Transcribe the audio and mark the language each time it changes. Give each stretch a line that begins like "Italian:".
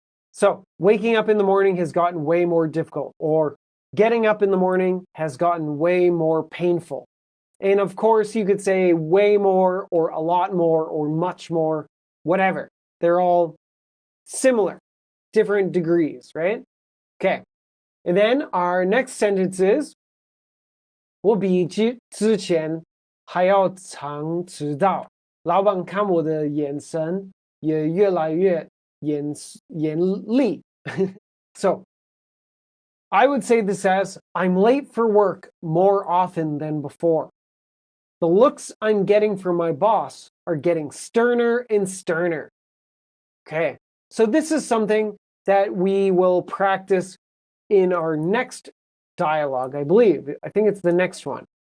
English: So waking up in the morning has gotten way more difficult, or getting up in the morning has gotten way more painful. And of course, you could say way more, or a lot more, or much more, whatever. They're all similar, different degrees, right? Okay. And then our next sentence is,
Chinese: 我比之前还要常迟到，老板看我的眼神也越来越严厉。
English: So, I would say this as, I'm late for work more often than before. The looks I'm getting from my boss are getting sterner and sterner. Okay, so this is something that we will practice in our next dialogue, I believe. I think it's the next one.